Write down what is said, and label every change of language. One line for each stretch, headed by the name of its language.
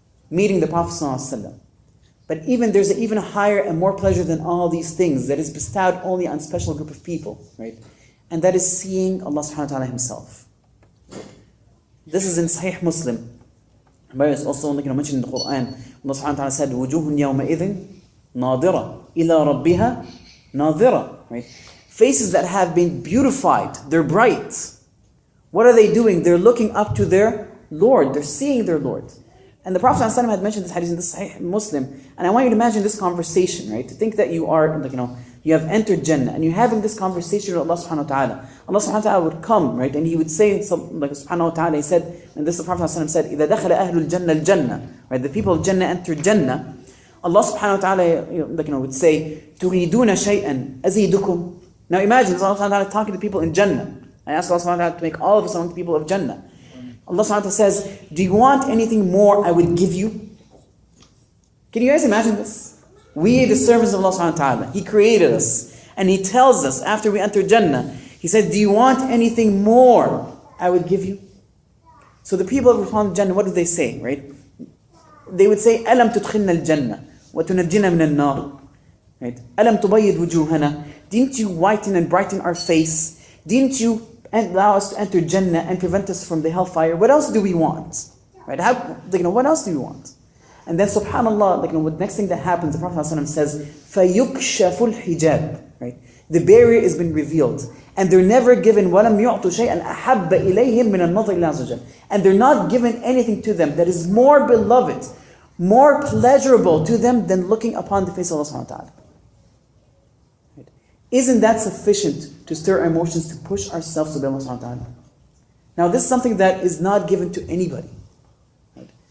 English: Meeting the Prophet sallallahu alaihi wasallam. But there's an even higher and more pleasure than all these things that is bestowed only on a special group of people, right? And that is seeing Allah subhanahu wa ta'ala himself. This is in Sahih Muslim. But it's also mentioned in the Quran. Allah subhanahu wa ta'ala said,
Arabic: وُجُوهٌ يَوْمَئِذٍ نَاظِرَةٌ إِلَىٰ رَبِّهَا نَاظِرَةٌ.
English: Right? Faces that have been beautified, they're bright. What are they doing? They're looking up to their Lord. They're seeing their Lord. And the Prophet ﷺ had mentioned this hadith in the Sahih Muslim. And I want you to imagine this conversation, right? To think that you are, you have entered Jannah and you're having this conversation with Allah subhanahu wa ta'ala. Allah subhanahu wa ta'ala would come, right? And he would say, subhanahu wa ta'ala, he said, and this the Prophet ﷺ said,
Arabic: إِذَا دَخَلَ أَهْلُ الْجَنَّةِ الْجَنَّةِ.
English: Right? The people of Jannah enter Jannah. Allah subhanahu wa ta'ala would say,
Arabic: تُرِيدُونَ شَيْئًا أَزِيدُكُمْ.
English: Now imagine, Allah subhanahu wa ta'ala talking to people in Jannah. I ask Allah subhanahu wa ta'ala to make all of us among the people of Jannah. Allah subhanahu wa ta'ala says, do you want anything more I would give you? Can you guys imagine this? We, the servants of Allah subhanahu wa ta'ala, He created us. And He tells us after we enter Jannah, He said, do you want anything more I would give you? So the people of Jannah, what do they say, right? They would say,
Arabic: أَلَمْ تُدْخِلْنَا الْجَنَّةِ وَتُنَجِّنَا مِنَ النَّارِ. Right? أَلَمْ تُبَيِّضْ وُجُوهَنَا.
English: Didn't you whiten and brighten our face? Didn't you allow us to enter Jannah and prevent us from the hellfire? What else do we want? Right? What else do we want? And then subhanAllah, the next thing that happens, the Prophet ﷺ says,
Arabic: فَيُكْشَفُ الْحِجَابِ.
English: Right? The barrier has been revealed. And they're never given
Arabic: وَلَمْ يُعْطُ شَيْئًا أَحَبَّ إِلَيْهِمْ مِنَ النَّظْرِ إِلَىٰ عَزَّ وَجَلَّ.
English: And they're not given anything to them that is more beloved, more pleasurable to them than looking upon the face of Allah subhanahu wa ta'ala. Right? Isn't that sufficient to stir our emotions, to push ourselves to Allah subhanahu wa ta'ala? Now this is something that is not given to anybody. Right?